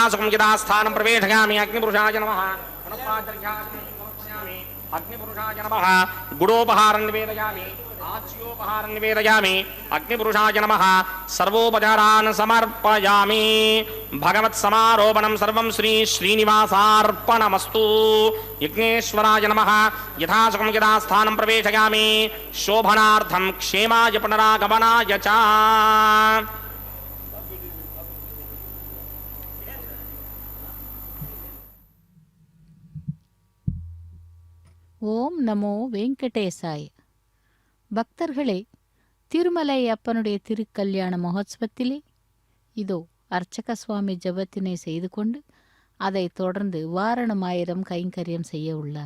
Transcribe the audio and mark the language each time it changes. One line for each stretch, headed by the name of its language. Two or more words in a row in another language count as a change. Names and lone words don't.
Sanskrit: सुखं यथा स्थानं प्रवेशयामि अग्निपुरुषाय नमः पुनः पात्रघ्याचमनीं समर्पयामि अग्निपुरुषाय नमः गुडोपहारं निवेदयामि आच्योपहारं निवेदयामि अग्निपुरुषाय नमः सर्वोपचारान् समर्पयामि भगवत्समारोपणं सर्वं श्री श्रीनिवासार्पणमस्तु यज्ञेश्वराय नमः यथा सुखं यथा स्थानं प्रवेशयामि शोभनार्थं क्षेमाय पुनरागमनाय च ॐ नमो वेङ्कटेशाय.
Tamil: பக்தர்களே, திருமலை அப்பனுடைய திருக்கல்யாண மகோத்சவத்திலே இதோ அர்ச்சக சுவாமி ஜபத்தினை செய்து கொண்டு அதைத் தொடர்ந்து வாரணமாயிரம் கைங்கரியம் செய்ய உள்ளார்.